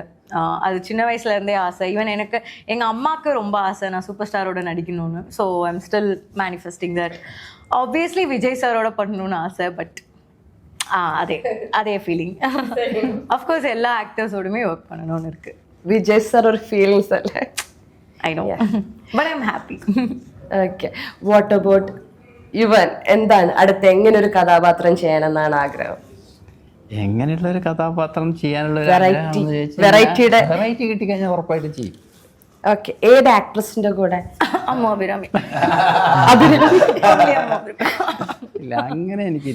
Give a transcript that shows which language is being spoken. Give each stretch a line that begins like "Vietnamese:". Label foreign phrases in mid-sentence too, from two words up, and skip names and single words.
Tamil: அது சின்ன வயசுல இருந்தே ஆசை. ஈவன் எனக்கு எங்க அம்மாவுக்கு ரொம்ப ஆசை நான் சூப்பர் ஸ்டாரோட நடிக்கணும்னு.
English: So I am still manifesting that.
Tamil: ஆப்வியஸ்லி விஜய் சாரோட பண்ணணும்னு ஆசை. பட் அதே ஃபீலிங். அஃப்கோர்ஸ் எல்லா ஆக்டர்ஸோடுமே ஒர்க் பண்ணணும்னு இருக்கு.
Malayalam: വിജയ് സാർ ഒരു ഫീലിങ്സ് അല്ലേ?
English: I know. But I'm happy. Okay, what about യുവൻ?
Malayalam: എന്താണ് അടുത്ത് എങ്ങനെ ഒരു കഥാപാത്രം ചെയ്യണമെന്നാണ് ആഗ്രഹം? എങ്ങനെയുള്ള ഒരു കഥാപാത്രം ചെയ്യാനുള്ള വെറൈറ്റിയുടെ വെറൈറ്റി കിട്ടിക്കഴിഞ്ഞാൽ ഉറപ്പായിട്ട് ചെയ്യും. ഓക്കെ, ഏത് ആക്ട്രസിന്റെ കൂടെ? അമ്മ അഭിരാമി. ഇല്ല, അങ്ങനെ എനിക്കില്ല.